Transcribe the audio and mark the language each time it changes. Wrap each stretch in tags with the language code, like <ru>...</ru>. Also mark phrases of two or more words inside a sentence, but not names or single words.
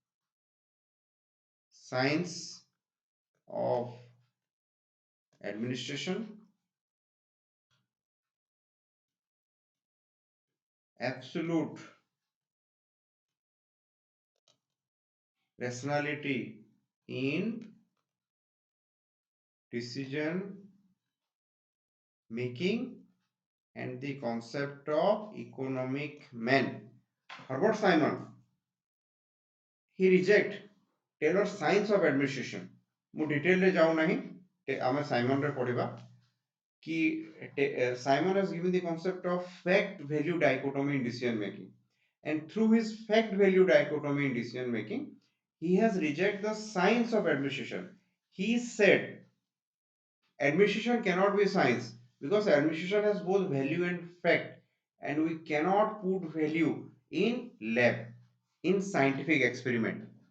<en>science of administration, absolute rationality in decision making, and the concept of economic man. Herbert Simon, he reject Taylor's science of administration.</en> <or>ମୁଁ detail ରେ ଯାଉ ନାହିଁ, ଆମେ ସାଇମନ ରେ ପଢିବା</or> <en>कि Simon has given the concept of fact value dichotomy in decision making, and through his fact value dichotomy in decision making he has rejected the science of administration. He said administration cannot be science because administration has both value and fact, and we cannot put value in lab in scientific experiment.</en>